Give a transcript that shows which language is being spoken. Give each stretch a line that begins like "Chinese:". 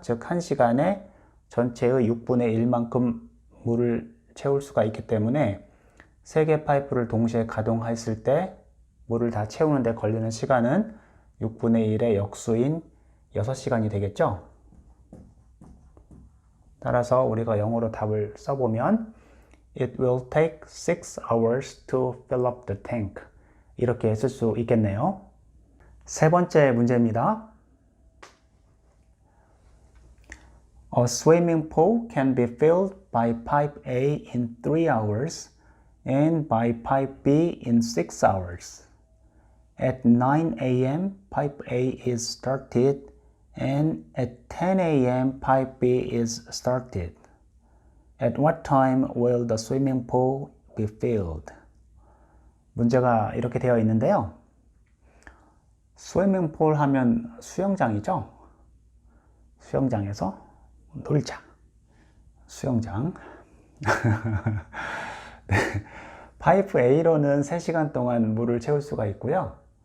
Korean: 즉 1시간에 전체의 6분의 1만큼 물을 채울 수가 있기 때문에 3개 파이프를 동시에 가동했을 때 물을 다 채우는 데 걸리는 시간은 6분의 1의 역수인 6시간이 되겠죠. 따라서 우리가 영어로 답을 써보면
English: It will take 6 hours to fill up the tank.
Korean: 이렇게 쓸 수 있겠네요. 세 번째 문제입니다.
English: A swimming pool can be filled by pipe A in 3 hours and by pipe B in 6 hours. At 9 a.m., pipe A is started and at 10 a.m. pipe B is started. At what time will the swimming pool be filled?
Korean: 문제가 이렇게 되어 있는데요. 스위밍 풀 하면 수영장이죠. 수영장에서 놀자. 수영장. 네. 파이프 A로는 3시간 동안 물을 채울 수가 있고요.